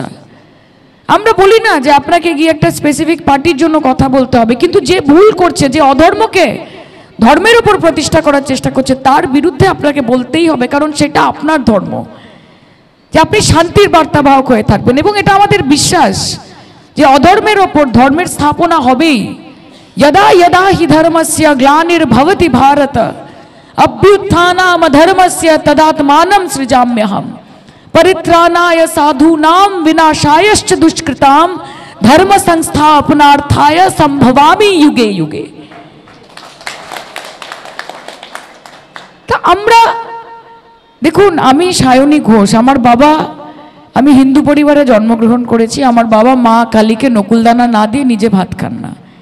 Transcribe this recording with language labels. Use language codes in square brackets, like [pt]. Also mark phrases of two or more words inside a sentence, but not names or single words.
[bn] আমরা বলি না যে আপনাকে গিয়ে একটা [en] specific party [bn] জন্য কথা বলতে হবে, কিন্তু যে ভুল করছে, যে অধর্মকে ধর্মের উপর প্রতিষ্ঠা করার চেষ্টা করছে, তার বিরুদ্ধে আপনাকে বলতেই হবে, কারণ সেটা আপনার ধর্ম। যে আপনি শান্তির বার্তাবাহক হয়ে থাকবেন, এবং এটা আমাদের বিশ্বাস যে অধর্মের ওপর ধর্মের স্থাপনা হবেই। [sa] यदा यदा हि धर्मस्य ग्लानिर्भवति भारत अभ्युत्थानाम धर्मस्य तदात्मानं सृजाम्यहम् परित्राणाय साधूनां विनाशायश्च दुष्कृतां धर्म संस्थापनार्थाय संभवामि युगे युगे। [bn] তা আমরা দেখুন, আমি সায়নী ঘোষ, আমার বাবা, আমি হিন্দু পরিবারে জন্মগ্রহণ করেছি। আমার বাবা মা কালীকে নকুলদানা না দিয়ে নিজে ভাত খান না।